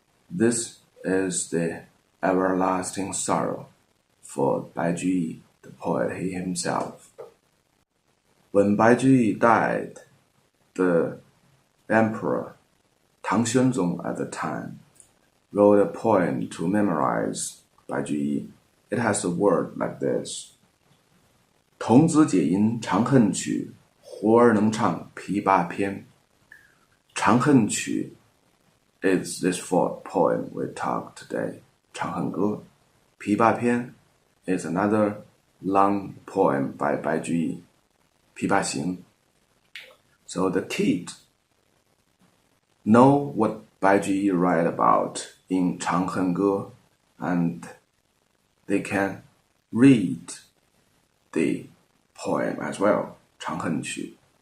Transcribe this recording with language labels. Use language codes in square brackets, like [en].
[en] This is the everlasting sorrow for Bai Juyi, the poet he himself. When Bai Juyi died, the emperor Tang Xuanzong at the time wrote a poem to memorize Bai Juyi. It has a word like this: [zh] 童子解吟长恨曲，活儿能唱琵琶篇。 [en] 长恨曲 is this fourth poem we talk today. [zh] 长恨歌。 [en] 琵琶篇 is another long poem by Bai Juyi. [zh] 琵琶行. [en] So the kid know what Bai Juyi write about in 长恨歌, and they can read the poem as well, 长恨曲.